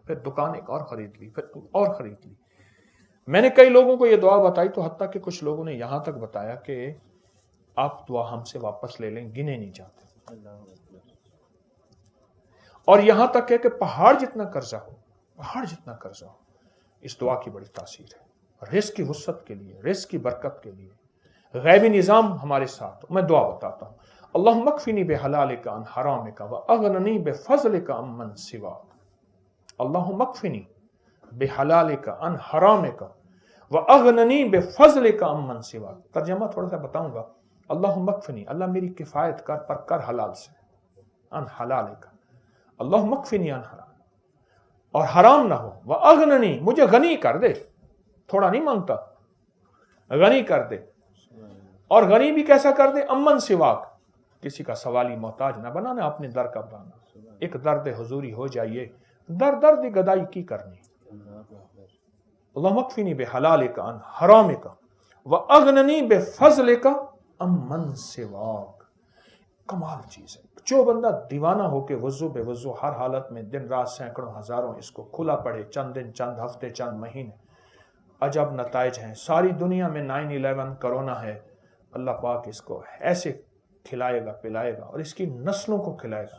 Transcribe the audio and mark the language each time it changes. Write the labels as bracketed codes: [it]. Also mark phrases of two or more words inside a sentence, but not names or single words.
[hi] फिर दुकान एक और खरीद ली, फिर और खरीद ली। मैंने कई लोगों को ये दुआ बताई तो हत्ता कि कुछ लोगों ने यहाँ तक बताया कि आप दुआ हमसे वापस ले लें, गिने नहीं जाते। और यहाँ तक है कि पहाड़ जितना कर्जा हो, इस दुआ की बड़ी तासीर है। रिज़्क़ की वुसअत के लिए, रिज़्क़ की बरकत के लिए, गैबी निज़ाम हमारे साथ। मैं दुआ बताता हूँ। [ar] اللهم اكفني بحلالك عن حرامك وأغنني بفضلك عمن سواك. اللهم اكفني بحلالك عن حرامك وأغنني بفضلك عمن سواك. [hi] तर्जमा थोड़ा सा बताऊंगा। [ar] اللهم اكفني, [hi] अल्लाह मेरी किफ़ायत कर, पर कर हलाल से। [ar] عن حلالك، اللهم اكفني عن حرام, [hi] और हराम ना हो। [ar] وأغنني, [hi] मुझे गनी कर दे, थोड़ा नहीं मांगता, गनी कर दे। और गनी भी कैसा कर दे? [ar] عمن سواك, [hi] किसी का सवाली मोहताज ना बनाना, अपने दर का बनाना। एक दर्द हुजूरी हो जाइए, दर्द गदाई की करनी। [ar] اللهم اكفني بحلالك عن حرامك وأغنني بفضلك عمن سواك. [hi] कमाल चीज़ है। जो बंदा दीवाना होके वज़ू बेवज़ू हर हालत में दिन रात सैकड़ों हज़ारों इसको खुला पढ़े, चंद दिन, चंद हफ्ते, चंद महीने, अजब नताइज हैं। सारी दुनिया में 9/11 कोरोना है, अल्लाह पाक इसको ऐसे खिलाएगा पिलाएगा और इसकी नस्लों को खिलाएगा।